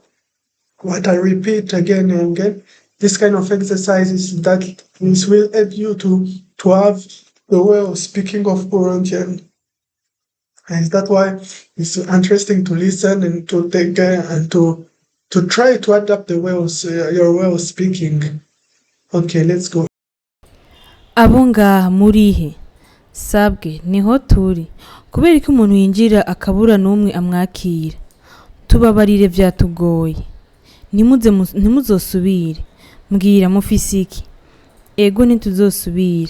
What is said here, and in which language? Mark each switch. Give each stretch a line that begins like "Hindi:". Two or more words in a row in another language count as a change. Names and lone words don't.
English: What I repeat again and again, this kind of exercises that this will help you to have the way of speaking of Kirundi. And that's why it's interesting to listen and to take care and to try to adapt the way of your way of speaking. Okay, let's go.
Rundi: Abo ngaha murihe sabwe niho turi kubera ko umuntu yinjira akabura n'umwe amwakira tubabarire vyatugoye ntimuzosubire mbwira mufise iki ego ntituzosubira